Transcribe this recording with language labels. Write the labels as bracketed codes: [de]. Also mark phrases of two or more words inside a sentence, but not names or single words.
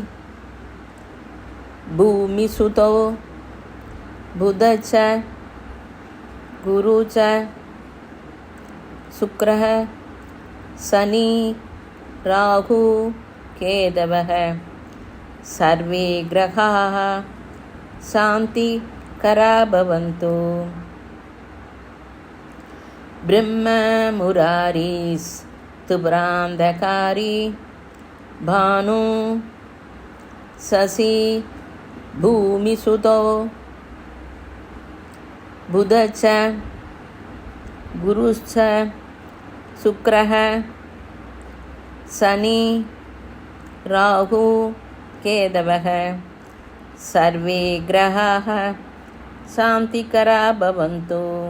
[sa] भूमिसुतो बुधश्च गुरुश्च शुक्रः शनि राहु केतवः सर्वे ग्रहाः शान्ति करा भवन्तु. ब्रह्म मुरारि त्रिपुरान्तकारि भानु शशि भूमिसुतो बुधश्च गुरुश्च शुक्रः शनि राहु केतवः सर्वे ग्रहाः शान्तिकरा भवन्तु।